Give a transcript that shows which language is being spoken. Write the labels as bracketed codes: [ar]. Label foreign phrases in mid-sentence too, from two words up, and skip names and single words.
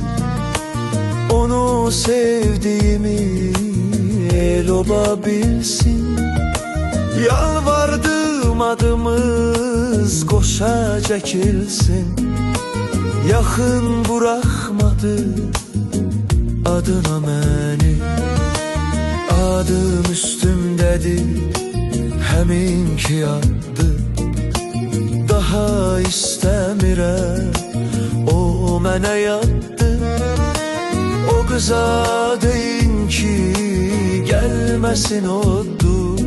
[tr] Onu sevdiğimi el ola bilsin. Yalvardım adımız koşa çekilsin. Yakın bırakmadı adına beni. [az] Adım üstümdedir, həmin ki addı. Daha istəmirəm, o mənə yatdı. [tr] O kıza deyin ki gelmesin oldu.